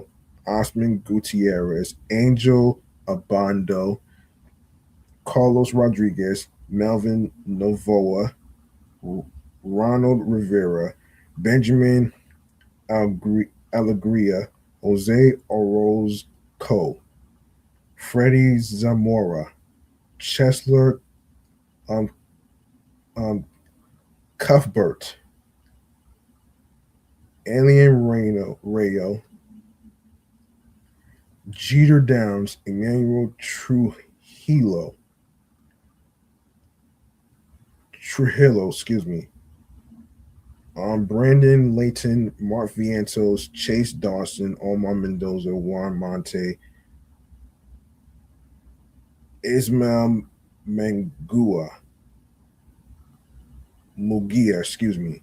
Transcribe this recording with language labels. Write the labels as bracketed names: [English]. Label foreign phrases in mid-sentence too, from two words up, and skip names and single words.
[English] Osman Gutierrez, Angel Abando, Carlos Rodriguez, Melvin Novoa, Ronald Rivera, Benjamin Alegria, Jose Orozco, Freddie Zamora, Chesler um, um, Cuthbert, Alien Rayo, Jeter Downs, Emmanuel Trujillo, excuse me. Brandon Layton, Mark Vientos, Chase Dawson, Omar Mendoza, Juan Monte, Ismail Mugia, excuse me.